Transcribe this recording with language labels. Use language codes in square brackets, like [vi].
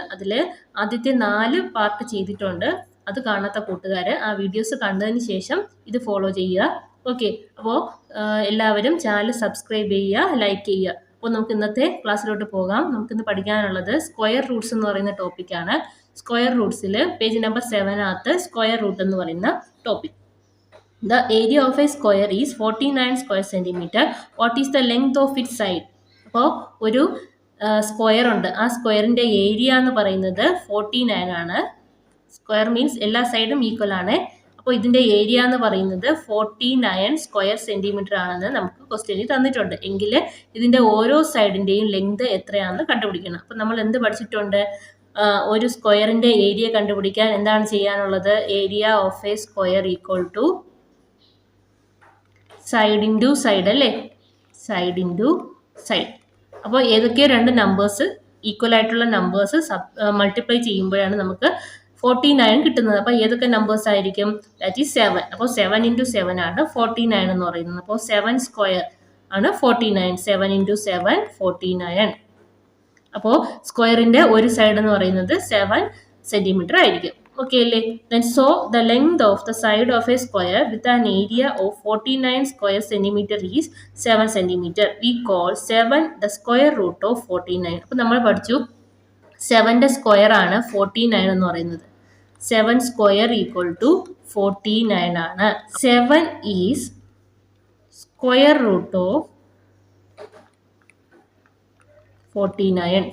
[ml] അതിൽ ആദ്യത്തെ 4 പാർട്ട് ചെയ്തിട്ടുണ്ട്. അത് കാണാത്ത കൂട്ടുകാർ ആ വീഡിയോസ് കണ്ടതിന് ശേഷം ഇത് ഫോളോ ചെയ്യുക. ഓക്കെ, അപ്പോൾ എല്ലാവരും ചാനൽ സബ്സ്ക്രൈബ് ചെയ്യുക, ലൈക്ക് ചെയ്യുക. അപ്പോൾ നമുക്ക് ഇന്നത്തെ ക്ലാസ്സിലോട്ട് പോകാം. നമുക്കിന്ന് പഠിക്കാനുള്ളത് സ്ക്വയർ റൂട്ട്സ് എന്ന് പറയുന്ന ടോപ്പിക്കാണ്. Square റൂട്ട്സിൽ page number 7 square root എന്ന് പറയുന്ന topic. [en] The area of a square is 49 square centimeter. What is the length of its side? [ml] അപ്പോൾ ഒരു സ്ക്വയർ ഉണ്ട്. ആ സ്ക്വയറിൻ്റെ ഏരിയ എന്ന് പറയുന്നത് 49 ആണ്. സ്ക്വയർ മീൻസ് എല്ലാ സൈഡും ഈക്വൽ ആണ്. അപ്പോൾ ഇതിൻ്റെ ഏരിയ എന്ന് പറയുന്നത് 49 സ്ക്വയർ സെൻറ്റിമീറ്റർ ആണെന്ന് നമുക്ക് ക്വസ്റ്റ്യനിൽ തന്നിട്ടുണ്ട്. എങ്കിൽ ഇതിൻ്റെ ഓരോ സൈഡിൻ്റെയും ലെങ്ത് എത്രയാണെന്ന് കണ്ടുപിടിക്കണം. അപ്പോൾ നമ്മൾ എന്ത് പഠിച്ചിട്ടുണ്ട്? ഒരു സ്ക്വയറിൻ്റെ ഏരിയ കണ്ടുപിടിക്കാൻ എന്താണ് ചെയ്യാനുള്ളത്? [en] Area of a square equal to side into side അല്ലേ? [ml] Side into side. അപ്പോൾ ഏതൊക്കെ രണ്ട് നമ്പേഴ്സ് ഈക്വൽ ആയിട്ടുള്ള നമ്പേഴ്സ് മൾട്ടിപ്ലൈ ചെയ്യുമ്പോഴാണ് നമുക്ക് 49 കിട്ടുന്നത്. അപ്പോൾ ഏതൊക്കെ നമ്പേഴ്സ് ആയിരിക്കും? [en] that is [ml] 7. അപ്പോൾ 7 ഇൻറ്റു 7 ആണ് 49 എന്ന് പറയുന്നത്. അപ്പോൾ 7 സ്ക്വയർ ആണ് 49. 7 ഇൻറ്റു 7 49. അപ്പോൾ സ്ക്വയറിൻ്റെ ഒരു സൈഡ് എന്ന് പറയുന്നത് 7 സെൻറ്റിമീറ്റർ ആയിരിക്കും. [en] Okay, then so the length of the side of a square with an area of 49 square centimeter is 7 centimeter. We call 7 the square root of 49. [ml] അപ്പോൾ നമ്മൾ പഠിച്ചു 7ന്റെ സ്ക്വയർ ആണ് 49 എന്ന് പറയുന്നത്. 7 സ്ക്വയർ ഈക്വൽ ടു 49 ആണ്. [en] 7 is square root of 49.